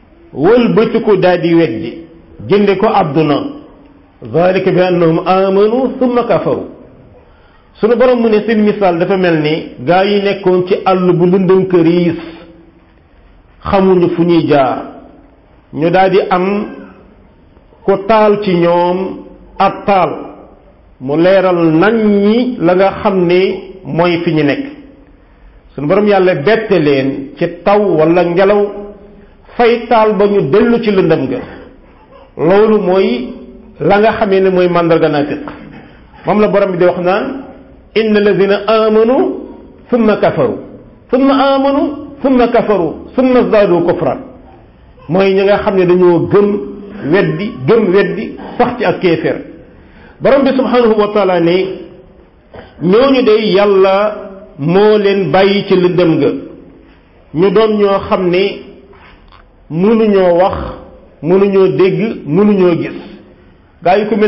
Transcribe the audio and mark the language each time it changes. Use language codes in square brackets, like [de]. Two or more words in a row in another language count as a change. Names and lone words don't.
[wo] wëlbatiku daal di weddi jënde ko àdduna [ar] ذلك بأنهم آمنوا ثم كفروا [wo] sunu borom mu ne seen misaal dafa mel ni gaa yi nekkoon ci àll bu lëndëm këriis xamuñu fu ñuy jaar ñu daal di am ko taal ci ñoom ab taal mu leeral nañ ñi la nga xam ne mooy fi ñu nekk sunu borom yàlla bette leen ci taw wala ngelaw fay taal ba ñu dellu ci lëndëm ga loolu mooy la nga xamee ne mooy màndarga naafiq moom la borom bi di wax naan [ar] إن الذين آمنوا ثم كفروا ثم آمنوا ثم كفروا ثم ازدادوا كفرا [wo] mooy ñi nga xam ne dañoo gëm weddi sax ci ak kéeféer borom bi [ar] سبحانه وتعالى [wo] ne ñooñu de yàlla moo leen bàyyi ci lëndëm ga ñu doon ñoo xam ne mënuñoo wax mënuñoo dégg mënuñoo gis gaa yi ku mel